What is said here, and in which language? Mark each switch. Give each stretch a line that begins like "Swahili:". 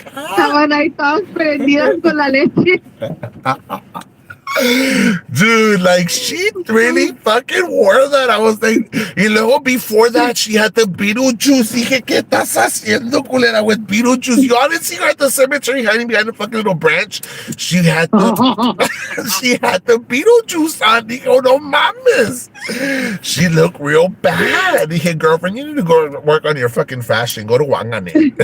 Spanish: estaban ahí todas prendidas con la leche.
English: Dude, like, she really fucking wore that. I was like,
Spanish: y luego
English: before that, she had the Beetlejuice.
Spanish: Dije, ¿qué estás haciendo, culera,
English: with Beetlejuice? You all didn't see her at the cemetery hiding behind a fucking little branch. She had the, she had the Beetlejuice on.
Spanish: Dije,
English: oh,
Spanish: no mames.
English: She looked real bad.
Spanish: Dije,
English: girlfriend, you need to go work on your fucking fashion. Go to Wangane.